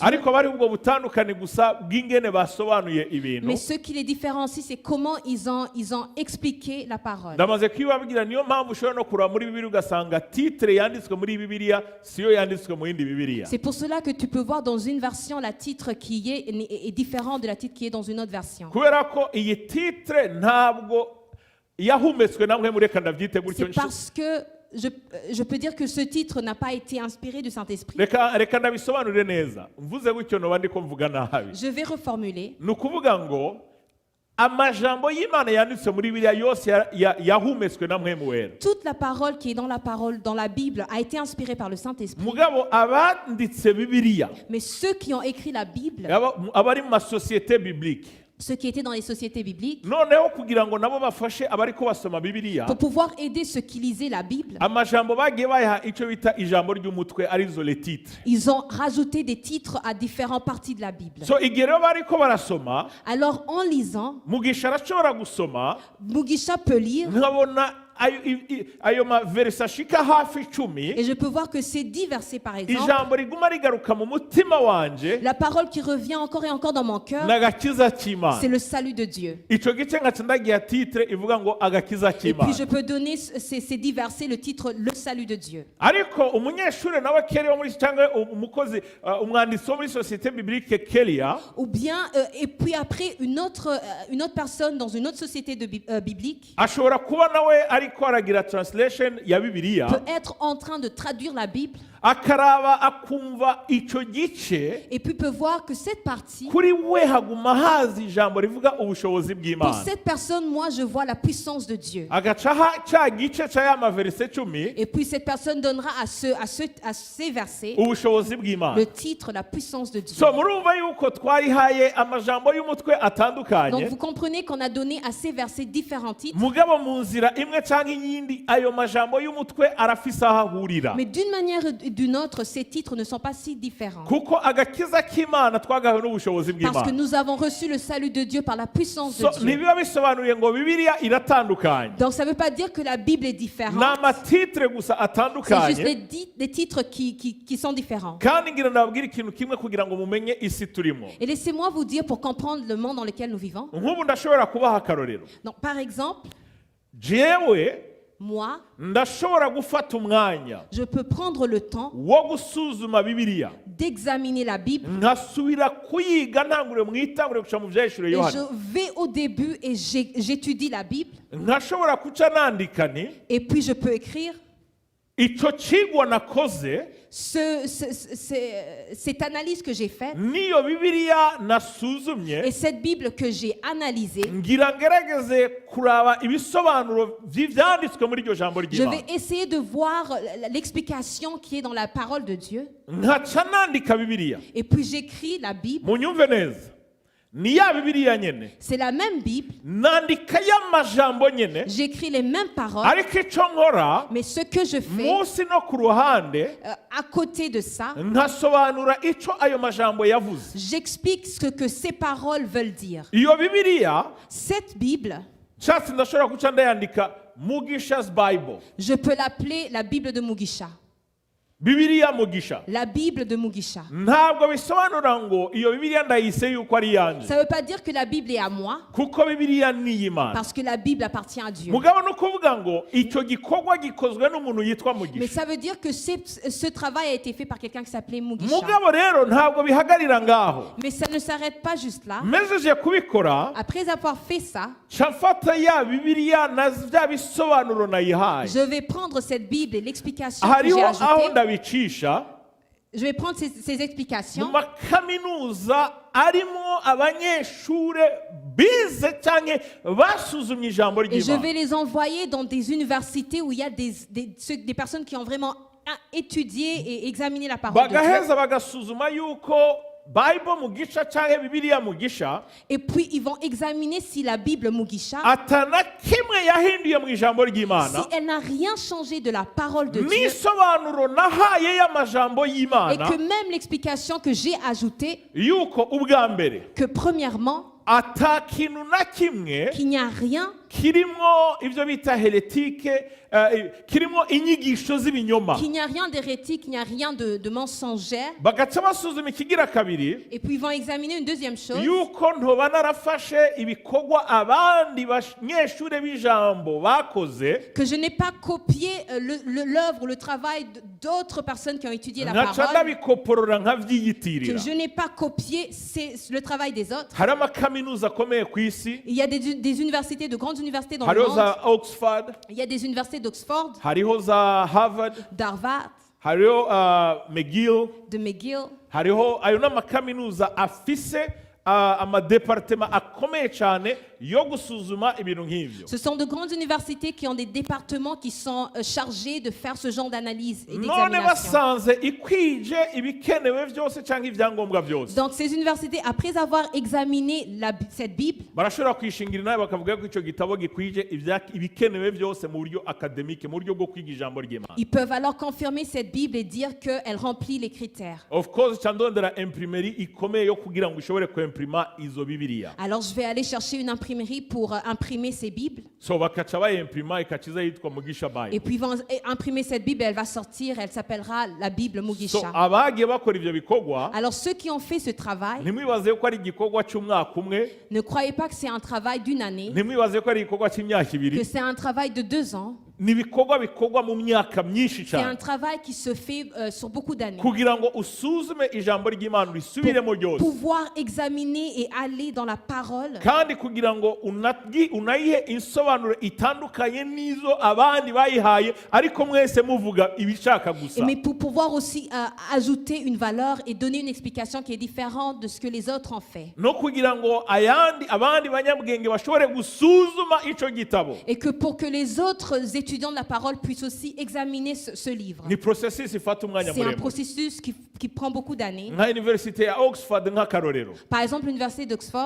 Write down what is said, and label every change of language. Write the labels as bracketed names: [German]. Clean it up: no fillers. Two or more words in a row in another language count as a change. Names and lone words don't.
[Rundi] ariko bari ubwo butandukane gusa bw'ingene basobanuye ibintu. [French] Mais ce qui les différencie, c'est comment ils ont expliqué la parole. [Rundi] Ndamaze kwibabwira niyo mpamvu ushobora no kuraba muri Bibiliya ugasanga titre yanditswe muri Bibiliya siyo yanditswe mu yindi Bibiliya. [French] C'est pour cela que tu peux voir dans une version la titre qui est différent de la titre qui est dans une autre version. [Rundi] Kubera ko iyi titre ntabwo yahumetswe namwe mureka ndabyite gutyo. [French] C'est parce que je peux dire que ce titre n'a pas été inspiré du Saint-Esprit. [Rundi] Reka ndabisobanurire neza. Mvuze gutyo noba ndiko mvuga nabi. [French] Je vais reformuler. [Rundi] Ni ukuvuga ngo amajambo y'Imana yanditse muri Bibiliya yose yahumetswe na Mpwemu Wera. [French] Toute la parole qui est dans la Bible a été inspirée par le Saint-Esprit. [Rundi] Mugabo abanditse Bibiliya, [French] Mais ceux qui ont écrit la Bible, [Rundi] abari mu masosiyete biblique, [French] ceux qui étaient dans les sociétés bibliques, [Rundi] noneho kugira ngo nabo bafashe abariko basoma Bibiliya, [French] pour pouvoir aider ceux qui lisaient la Bible, [Rundi] amajambo bagiye bayaha icyo bita ijambo ry'umutwe arizo [French] les titres. ils ont rajouté des titres à différentes parties de la Bible. [Rundi] So igihe rero bariko barasoma, [French] Alors en lisant, [Rundi] Mugisha arashobora gusoma [French] Mugisha peut lire [Rundi] nkabona ayo maverse ashika hafi 10, [French] et je peux voir que ces 10 versets par exemple, [Rundi] ijambo riguma rigaruka mu mutima wanje [French] la parole qui revient encore et encore dans mon cœur, [Rundi] n'agakiza k'Imana. [French] c'est le salut de Dieu. [Rundi] Ico gice nkaca ndagiha titre ivuga ngo agakiza [French] Et puis [Rundi] k'Imana. [French] je peux donner ces 10 versets le titre le salut de Dieu. [Rundi] Ariko umunyeshuri nawe Kelly wo muri cyangwa umukozi umwanditsi wo muri [French] société biblique [Rundi] Kelia, [French] Ou bien, et puis après, une autre personne dans une autre société biblique [Rundi] ashobora kuba nawe ariko aragira translation ya Bibiliya, [French] peut être en train de traduire la Bible [Rundi] akaraba akumva ico gice, [French] et puis peut voir que cette partie, [Rundi] kuri we haguma hazi ijambo rivuga ubushobozi [French] pour [Rundi] bw'Imana. [French] cette personne, moi, je vois la puissance de Dieu. [Rundi] Agaca ca gice ca ya maverse 10 [French] Et puis cette personne donnera à ces versets [Rundi] ubushobozi bw'Imana. [French] le titre, la puissance de Dieu. [Rundi] So murumva yuko twarihaye amajambo y'umutwe [French] Donc [Rundi] atandukanye, [French] vous comprenez qu'on a donné à ces versets différents titres, [Rundi] mugabo mu nzira imwe canke iyindi ayo majambo y'umutwe arafise aho ahurira. [French] mais d'une manière ou d'une autre, ces titres ne sont pas si différents. [Rundi] Kuko agakiza k'Imana twagahawe n'ubushobozi [French] Parce que [Rundi] bw'Imana. [French] nous avons reçu le salut de Dieu par la puissance de [Rundi] So [French] Dieu. [Rundi] ntibiba bisobanuye ngo Bibiliya iratandukanye. [French] Donc ça ne veut pas dire que la Bible est différente. [Rundi] Ni amatitre gusa [French] C'est juste [Rundi] atandukanye, [French] des titres qui sont différents. [Rundi] kandi ngira ndababwira ikintu kimwe kugira ngo mumenye isi turimo. [French] Et laissez-moi vous dire pour comprendre le monde dans lequel nous vivons. [Rundi] Nk'ubu ndashobora kubaha akarorero. [French] Donc par exemple, [Rundi] Jewe [French] moi, [Rundi] ndashobora gufata umwanya [French] je peux prendre le temps [Rundi] wo gusuzuma Bibiliya, [French] d'examiner la Bible [Rundi] nkasubira kuyiga ntangure mu itangure guca mu vyahishuriwe [French] et [Rundi] Yohana. [French] je vais au début et j'étudie la Bible [Rundi] Nkashobora kuca nandika nti [French] et puis je peux écrire [Rundi] ico cigwa nakoze [French] cette analyse que j'ai faite [Rundi] niyo Bibiliya nasuzumye, [French] et cette Bible que j'ai analysée. [Rundi] ngira ngerageze kuraba ibisobanuro vy'ivyanditswe muri iryo jambo [French] Je [Rundi] ry'Imana, [French] vais essayer de voir l'explication qui est dans la parole de Dieu [Rundi] nkaca nandika Bibiliya. [French] et puis j'écris la Bible. [Rundi] Munyumve neza, ni ya Bibiliya nyene, [French] C'est la même Bible, [Rundi] nandika y'amajambo nyene, [French] j'écris les mêmes paroles, [Rundi] ariko ico nkora [French] mais ce que je fais [Rundi] munsi no ku ruhande [French] à côté de ça, [Rundi] nkasobanura ico ayo majambo yavuze. [French] j'explique ce que ces paroles veulent dire. [Rundi] Iyo Bibiliya [French] Cette Bible, [Rundi] nshatse ndashobora guca ndayandika Mugisha's Bible. [French] je peux l'appeler la Bible de Mugisha. [Rundi] Bibiliya Mugisha [French] La Bible de Mugisha. [Rundi] ntabwo bisobanura ngo iyo Bibiliya ndayise yuko ari iyanjye, [French] Ça ne veut pas dire que la Bible est à moi, [Rundi] kuko Bibiliya ni iy'Imana. [French] parce que la Bible appartient à Dieu. [Rundi] Mugabo ni ukuvuga ngo icyo gikorwa gikozwe n'umuntu yitwa [French] Mais [Rundi] Mugisha. [French] ça veut dire que ce travail a été fait par quelqu'un qui s'appelait Mugisha. [Rundi] Mugabo rero ntabwo bihagarira ngaho. [French] Mais ça ne s'arrête pas juste là. [Rundi] Mejeje kubikora [French] Après avoir fait ça, [Rundi] nshafata ya Bibiliya na bya bisobanuro nayihaye, [French] je vais prendre cette Bible et l'explication que [Rundi] hariho [French] j'ai [Rundi] aho [French] ajoutée. [Rundi] ndabicisha [French] Je vais prendre ces [Rundi] mu [French] explications [Rundi] makaminuza arimo abanyeshure bize cyangwa basuzumye ijambo [French] et je [Rundi] ry'Imana. [French] vais les envoyer dans des universités où il y a des personnes qui ont vraiment étudié et examiné la parole de Dieu. [Rundi] Bagaheza bagasuzuma yuko Bible Mugisha cyangwa Bibiliya Mugisha [French] Et puis ils vont examiner si la Bible Mugisha, [Rundi] atana kimwe yahinduye mu ijambo [French] si [Rundi] ry'Imana [French] elle n'a rien changé de la parole de Dieu, [Rundi] n'isobanuro nahaye y'amajambo [French] et [Rundi] y'Imana [French] que même l'explication que j'ai ajoutée, [Rundi] yuko ubwa mbere [French] que premièrement, [Rundi] ata kintu na kimwe [French] qu'il n'y a rien [Rundi] kirimo ibyo bita heretike, kirimo inyigisho z'ibinyoma. [French] qu'il n'y a rien d'hérétique, qu'il n'y a rien de mensongère. [Rundi] Bagaca basuzuma ikigira kabiri [French] Et puis ils vont examiner une deuxième chose, [Rundi] yuko ntoba narafashe ibikorwa abandi banyeshure b'ijambo bakoze [French] que je n'ai pas copié l'œuvre ou le travail d'autres personnes qui ont étudié la [Rundi] nkaca [French] parole, [Rundi] ndabikoporora [French] que [Rundi] nkavyiyitirira. [French] je n'ai pas copié le travail des autres. [Rundi] Hari amakaminuza akomeye ku isi, [French] Il y a des universités, de grandes universités dans le [Rundi] hariho [French] monde. [Rundi] za Oxford, [French] Il y a des universités d'Oxford, [Rundi] hariho za Harvard, [French] d'Harvard, [Rundi] hariho McGill, [French] de McGill. [Rundi] hariho ayo n'amakaminuza afise amadepartema akomeye cyane yo gusuzuma ibintu nk'ibyo. [French] Ce sont de grandes universités qui ont des départements qui sont chargés de faire ce genre d'analyse et [Rundi] None [French] d'examination. [Rundi] basanze ikwije ibikenewe byose cyangwa ibyangombwa byose, [French] Donc ces universités, après avoir examiné cette Bible, [Rundi] barashobora kwishingira nawe bakavuga ko icyo gitabo gikwije ibikenewe byose mu buryo akademike, mu buryo bwo kwiga ijambo ry'Imana. [French] ils peuvent alors confirmer cette Bible et dire qu'elle remplit les critères. [English] Of course [Rundi] cyandondera imprimeri ikomeye yo kugira ngo ishobore kwimprima izo Bibiliya. [French] Alors je vais aller chercher une imprimerie pour imprimer ces Bibles. [Rundi] So bakaca bayimprima ikaciza yitwa Mugisha [French] Et [Rundi] Bible. [French] puis ils vont imprimer cette Bible, elle va sortir, elle s'appellera la Bible [Rundi] So Mugisha. abagiye bakora ivyo bikorwa [French] Alors ceux qui ont fait ce travail, [Rundi] ntimwibaze ko ari igikorwa cy'umwaka umwe, [French] ne croyez pas que c'est un travail d'une année, [Rundi] ntimwibaze ko ari igikorwa cy'imyaka [French] que [Rundi] ibiri, [French] c'est un travail de 2 ans. [Rundi] ni ibikorwa bikorwa mu myaka myinshi [French] C'est un [Rundi] cyane [French] travail qui se fait sur beaucoup d'années. [Rundi] kugira ngo usuzume ijambo ry'Imana risubiremo [French] Pour [Rundi] ryose, [French] pouvoir examiner et aller dans la parole. [Rundi] kandi kugira ngo unayihe insobanuro itandukanye n'izo abandi bayihaye, ariko mwese muvuga ibishaka gusa. [French] Mais pour pouvoir aussi ajouter une valeur et donner une explication qui est différente de ce que les autres ont fait. [Rundi] No kugira ngo abandi banyabwenge bashobore gusuzuma ico gitabo. [French] Et que pour que les autres étudiants de la parole puissent aussi examiner ce livre. [Rundi] Ni processus ifata umwanya [French] C'est un [Rundi] muremure. [French] processus qui prend beaucoup d'années. [Rundi] Nka universite ya Oxford nk'akarorero, [French] Par exemple, l'université d'Oxford,